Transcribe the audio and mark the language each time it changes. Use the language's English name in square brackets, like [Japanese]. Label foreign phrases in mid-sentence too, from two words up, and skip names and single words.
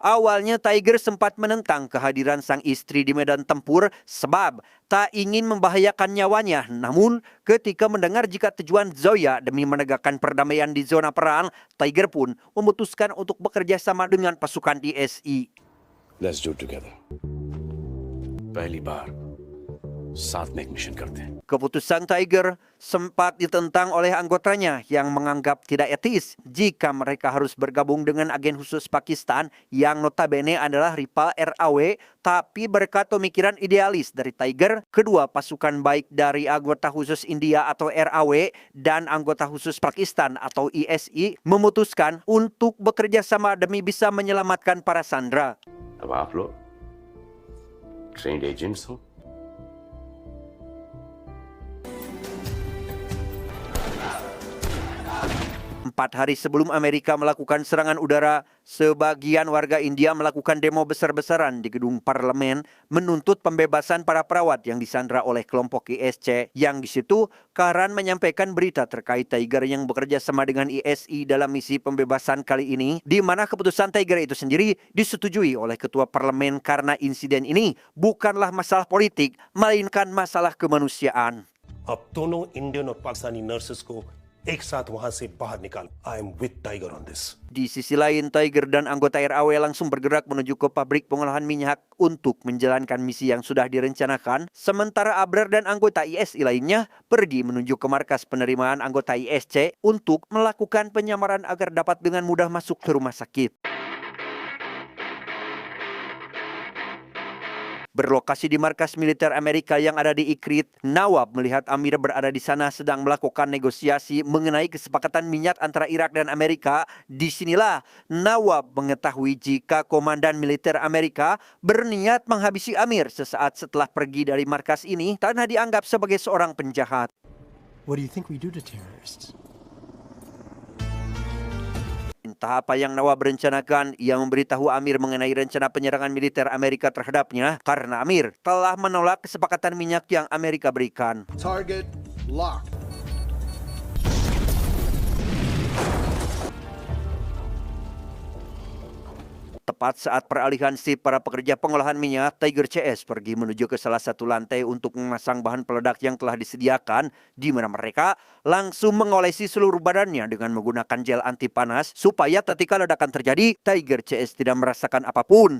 [Indonesian] Awalnya Tiger sempat menentang kehadiran sang istri di medan tempur sebab tak ingin membahayakan nyawanya. Namun ketika mendengar jika tujuan Zoya demi menegakkan perdamaian di zona perang, Tiger pun memutuskan untuk bekerja sama dengan pasukan ISI. [English] Let's do it together. [Hindi] पहली बार साथ में एक मिशन करते हैं। [Indonesian] Keputusan Tiger sempat ditentang oleh anggotanya yang menganggap tidak etis jika mereka harus bergabung dengan agen khusus Pakistan yang notabene adalah rival RAW. Tapi berkat pemikiran idealis dari Tiger, kedua pasukan baik dari anggota khusus India atau RAW dan anggota khusus Pakistan atau ISI memutuskan untuk bekerja sama demi bisa menyelamatkan para sandera. [Hindi] अब आप लोग [English] trained agents [Hindi] हो। [Indonesian] 4 hari sebelum Amerika melakukan serangan udara, sebagian warga India melakukan demo besar-besaran di gedung parlemen menuntut pembebasan para perawat yang disandra oleh kelompok ISC. Yang di situ, Karan menyampaikan berita terkait Tiger yang bekerja sama dengan ISI dalam misi pembebasan kali ini, di mana keputusan Tiger itu sendiri disetujui oleh ketua parlemen karena insiden ini bukanlah masalah politik, melainkan masalah kemanusiaan. [Hindi] अब दोनों इंडियन और पाकिस्तानी नर्सेस को एक साथ वहां से बाहर निकाल। [English] I am with Tiger on this. [Indonesian] Di sisi lain, Tiger dan anggota RAW langsung bergerak menuju ke pabrik pengolahan minyak untuk menjalankan misi yang sudah direncanakan. Sementara Abrar dan anggota ISI lainnya pergi menuju ke markas penerimaan anggota ISC untuk melakukan penyamaran agar dapat dengan mudah masuk ke rumah sakit. Berlokasi di markas militer Amerika yang ada di Ikrit, Nawab melihat Amir berada di sana sedang melakukan negosiasi mengenai kesepakatan minyak antara Irak dan Amerika. Disinilah Nawab mengetahui jika komandan militer Amerika berniat menghabisi Amir sesaat setelah pergi dari markas ini karena dianggap sebagai seorang penjahat. [English] What do you think we do to terrorists? [Indonesian] Entah apa yang Nawab berencanakan, ia memberitahu Amir mengenai rencana penyerangan militer Amerika terhadapnya karena Amir telah menolak kesepakatan minyak yang Amerika berikan. [English] Target locked. [Indonesian] Tepat saat peralihan shift para pekerja pengolahan minyak, Tiger CS pergi menuju ke salah satu lantai untuk memasang bahan peledak yang telah disediakan, di mana mereka langsung mengolesi seluruh badannya dengan menggunakan gel anti panas supaya ketika ledakan terjadi, Tiger CS tidak merasakan apapun.